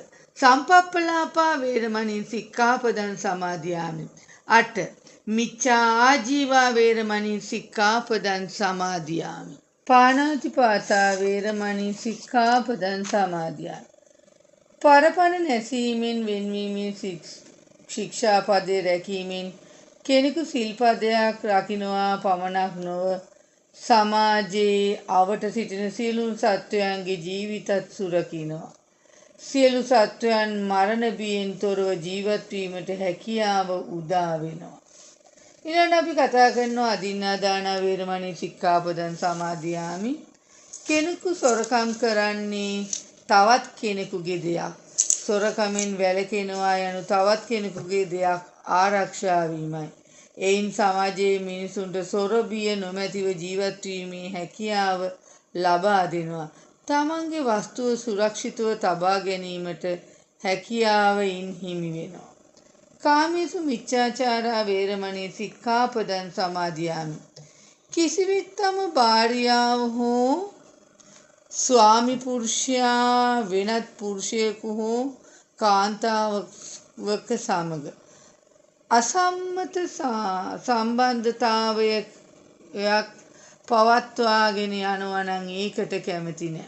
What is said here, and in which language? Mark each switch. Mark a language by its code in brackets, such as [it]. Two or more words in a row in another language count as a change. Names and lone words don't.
[pi] සම්පප්පලාපා වේරමණී සික්ඛාපදං සමාදියාමි. 8. මිච්ඡා ආජීවා වේරමණී සික්ඛාපදං සමාදියාමි. පාණාතිපාතා වේරමණී සික්ඛාපදං සමාදියාමි. [si] පරපණ නැසීමෙන් වෙන්වීමේ ශික්ෂාපදේ රැකීමෙන් කෙනෙකු සිල්පදයක් රකින්නවා පමණක් නොව සමාජයේ අවට සිටින සියලු සත්වයන්ගේ ජීවිතත් සුරකිනවා. සියලු සත්වයන් මරණ බියෙන් තොරව ජීවත් වීමට හැකියාව උදා වෙනවා. ඊළඟ අපි කතා කරනවා [pi] අදින්නාදාන වේරමණී සික්ඛාපදං සමාදියාමි. [si] කෙනෙකු සොරකම් කරන්නේ තවත් කෙනෙකුගේ දෙයක්. සොරකමින් වැළකෙනවා යනු තවත් කෙනෙකුගේ දෙයක් ආරක්ෂා වීමයි. එයින් සමාජයේ මිනිසුන්ට සොර බිය නොමැතිව ජීවත් වීමේ හැකියාව ලබා දෙනවා. තමන්ගේ වස්තුව සුරක්ෂිතව තබා ගැනීමට හැකියාවයින් හිමි වෙනවා. [pi] කාමේසු මිච්ඡාචාරා වේරමණී සික්ඛාපදං සමාදියාමි. [si] කිසිවෙක් තම භාර්යාව හෝ ස්වාමි පුරුෂයා වෙනත් පුරුෂයෙකු හෝ කාන්තාවක සමග අසම්මත සම්බන්ධතාවයක් පවත්වාගෙන යනවා නම් ඒකට කැමති නැහැ.